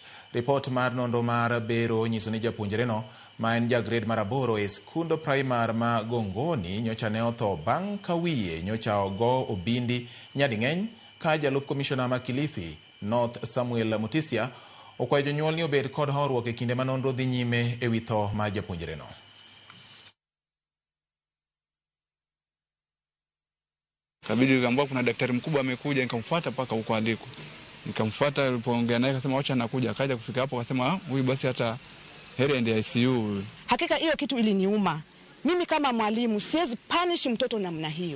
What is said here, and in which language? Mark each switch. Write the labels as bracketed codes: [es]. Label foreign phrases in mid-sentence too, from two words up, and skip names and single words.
[luo] Report mar nonro mar bero nyiso ni japuonjreno ma en grade mar 8 e skundo primar ma Gongoni nyocha ne otho bang' ka wiye nyocha ogo obindi nyading'eny ka jalup komishona ma Kilifi North Samuel Mutisia okwayo jonyuol ni obed kod horuok e kinde ma nonro dhi nyime e wi tho ma japuonjreno. [sw] Kabidi nikaambiwa kuna daktari mkubwa amekuja, nikamfuata paka huko aliko. Nikamfuata, alipoongea naye akasema acha nakuja. Akaja kufika hapo akasema huyu basi hata heri ende ICU. Hakika hiyo kitu iliniuma. Mimi kama mwalimu siwezi punish mtoto namna hiyo.